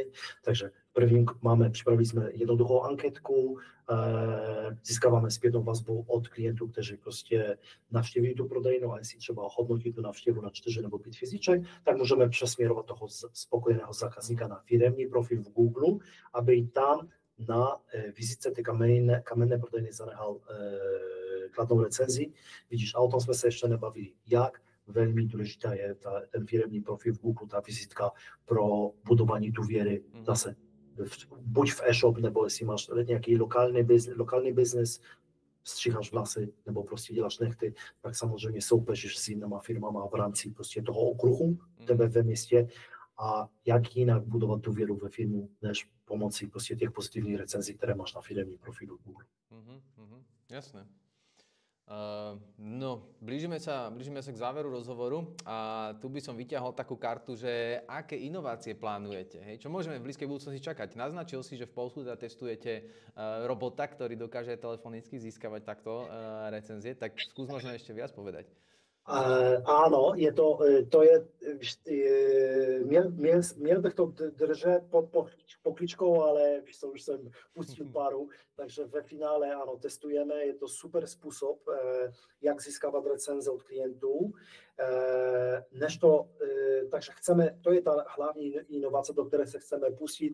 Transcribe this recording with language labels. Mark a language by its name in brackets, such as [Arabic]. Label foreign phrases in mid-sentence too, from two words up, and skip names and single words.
[Czech] Takže připravili jsme jednoduchou anketku, získáváme zpětnou vazbu od klientů, kteří prostě navštěvují tu prodejnu a jestli třeba hodnotí tu navštěvu na 4 nebo 5 hvězdiček, tak můžeme přesměrovat toho spokojeného zákazníka na firemní profil v Google, aby tam na vizitce tej kamenné prodejny zanechal kladnou recenzii. [Slovak] Vidíš, a o tom sme sa ešte nebavili. Jak veľmi dôležitá je ten firemný profil v Google, tá vizitka pro budovanie dôviery. [Czech] Zase buď v e-shop, nebo jestli máš nejaký lokálny biznes, stříháš vlasy, nebo prostě děláš nechty, tak samozřejmě soupeříš s jinýma firmama v rámci prostě toho okruhu tebe ve městě a jak jinak budovat tu věru ve firmu, než pomocí prostě těch pozitivních recenzí, které máš na firemním profilu Google. [Slovak] Jasné. No, blížime sa k záveru rozhovoru a tu by som vyťahol takú kartu, že aké inovácie plánujete, hej? Čo môžeme v blízkej budúcnosti čakať. Naznačil si, že v Polsku teda testujete robota, ktorý dokáže telefonicky získavať takto recenzie, tak skús možno ešte viac povedať. [Czech] Ano, měl bych to držet pod pokličkou, ale víš co, už jsem pustil páru, takže ve finále ano, testujeme, je to super způsob, jak získávat recenze od klientů, takže chceme, to je ta hlavní inovace, do které se chceme pustit.